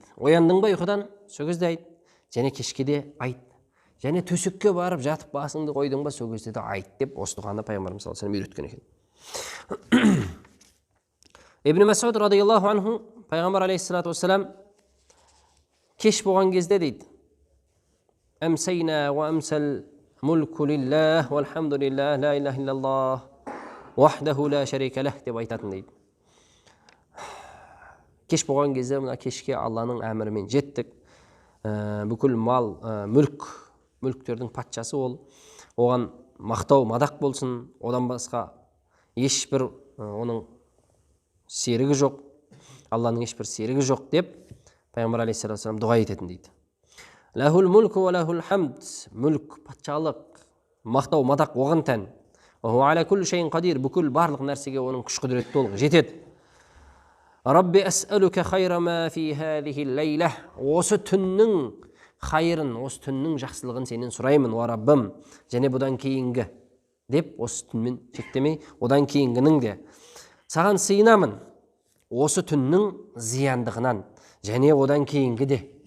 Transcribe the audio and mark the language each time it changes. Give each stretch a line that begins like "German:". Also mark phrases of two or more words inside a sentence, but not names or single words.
Kazakh: Ояндың ба ұйқыдан, сол кезде айт, және кешке де айт. Және төсекке барып жатып басыңды қойдың ба, сол кезде де айт деп осы дұғаны пайғамбарымыз
Arabic: صلى الله عليه وسلم
Kazakh: үйреткен екен. Ибн Мас'уд
Arabic: رضي الله عنه
Kazakh: пайғамбар
Arabic: عليه الصلاة والسلام
Kazakh: кеш болған кезде дейді:
Arabic: أمسينا وأمسى الملك لله والحمد لله لا إله إلا الله وحده لا شريك له
Kazakh: деп айтатын дейді. Кеш болған кезде мына кешке Алланың әмірімен жеттік. Бүкіл мал, мүліктердің патшасы ол. Оған мақтау, мадақ болсын, одан басқа ешбір оның серігі жоқ, Алланың ешбір серігі жоқ деп пайғамбар
Arabic: عليه الصلاة والسلام
Kazakh: дұға ететін дейді.
Arabic: له الملك وله الحمد,
Kazakh: мүлк, патшалық, мақтау, мадақ оған тән.
Arabic: وعلى كل شيء قدير,
Kazakh: бүкіл барлық нәрсеге оның күш құдіреті толық жетеді.
Arabic: رب أسألك خير ما في هذه الليلة,
Kazakh: осы түннің хайырын, осы түннің жақсылығын сенен сұраймын, ва раббым, және бұдан кейінгі деп осы түнмен шектемей, одан кейінгінің де саған сыйынамын, осы түннің зияндығынан, және одан кейінгі де.